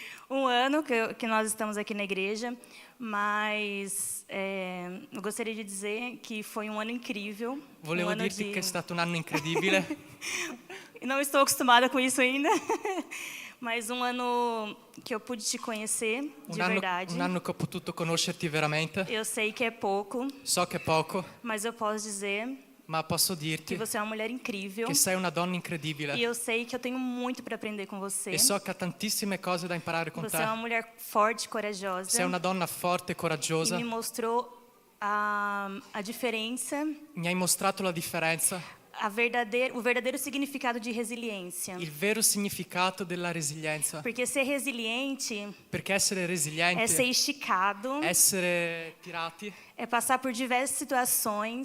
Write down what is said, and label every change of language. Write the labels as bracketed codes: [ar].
[pt] Um ano que nós estamos aqui na igreja, mas eu gostaria de dizer que foi um ano incrível. [it] Volevo dirti che è stato un anno incredibile. [pt] Não estou acostumada com isso ainda, mas um ano que eu pude te conhecer de verdade. [it] Un anno che ho potuto conoscerti veramente. [pt] Eu sei que é pouco. [it] So che è poco. [pt] Mas eu posso dizer [it] ma posso dirti [pt] que você é uma mulher incrível. [it] Che sei una donna incredibile. [pt] E eu sei que eu tenho muito para aprender com você. [it] E so che ho tantissime cose da imparare con te. [pt] Você é uma mulher forte, corajosa. [it] Sei una donna forte e coraggiosa. [pt] E me mostrou a diferença. [it] Mi hai mostrato la differenza. [pt] O verdadeiro significado de resiliência. [it] Il vero significato della resilienza. [pt] Porque ser resiliente [it] Perché essere resilienti [pt] é ser esticado, [it] essere tirati, [pt] é passar por diversas situações,